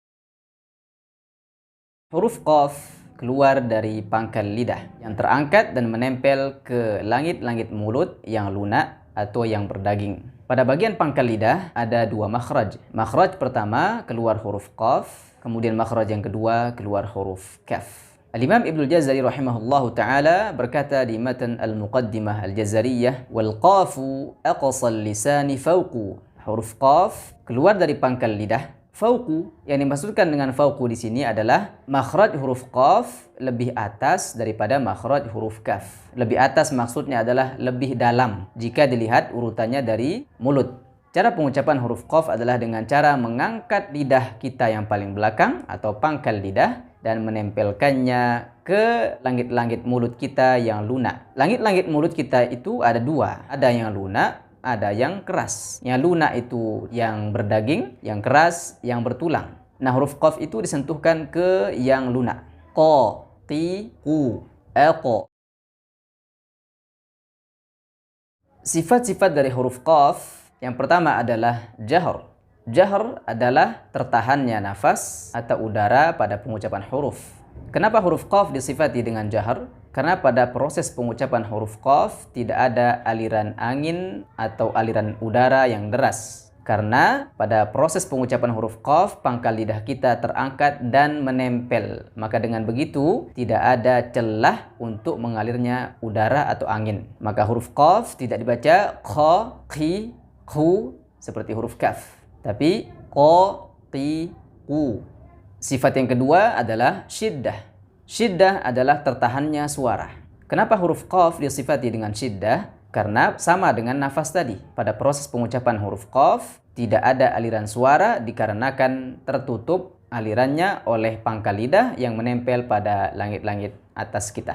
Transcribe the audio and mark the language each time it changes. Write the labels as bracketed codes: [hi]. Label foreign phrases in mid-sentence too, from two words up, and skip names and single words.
[id] Huruf Qaf keluar dari pangkal lidah yang terangkat dan menempel ke langit-langit mulut yang lunak atau yang berdaging. Pada bagian pangkal lidah ada dua makhraj. Makhraj pertama keluar huruf Qaf, kemudian makhraj yang kedua keluar huruf Kaf. Al-Imam Ibnu Jazari [ar] رحمه الله تعالى [id] berkata di matan Al-Muqaddimah Al-Jazariyah, [ar] والقاف أقصى اللسان فوق. [id] Huruf Qaf keluar dari pangkal lidah. Fauqu, yang dimaksudkan dengan fauqu di sini adalah makhraj huruf Qaf lebih atas daripada makhraj huruf Kaf. Lebih atas maksudnya adalah lebih dalam jika dilihat urutannya dari mulut. Cara pengucapan huruf Qaf adalah dengan cara mengangkat lidah kita yang paling belakang atau pangkal lidah dan menempelkannya ke langit-langit mulut kita yang lunak. Langit-langit mulut kita itu ada dua, ada yang lunak, ada yang keras. Yang lunak itu yang berdaging, yang keras yang bertulang. Nah, huruf Qaf itu disentuhkan ke yang lunak. Qa, qi, qu, aqo. Sifat-sifat dari huruf Qaf yang pertama adalah jahr. Jahr adalah tertahannya nafas atau udara pada pengucapan huruf. Kenapa huruf Qaf disifati dengan jahr? Karena pada proses pengucapan huruf Qaf tidak ada aliran angin atau aliran udara yang deras. Karena pada proses pengucapan huruf Qaf, pangkal lidah kita terangkat dan menempel. Maka dengan begitu tidak ada celah untuk mengalirnya udara atau angin. Maka huruf Qaf tidak dibaca qa, qi, qu seperti huruf Kaf, tapi qa, qi, qu. Sifat yang kedua adalah syiddah. Syiddah adalah tertahannya suara. Kenapa huruf Qaf disifati dengan syiddah? Karena sama dengan nafas tadi. Pada proses pengucapan huruf Qaf tidak ada aliran suara dikarenakan tertutup alirannya oleh pangkal lidah yang menempel pada langit-langit atas kita.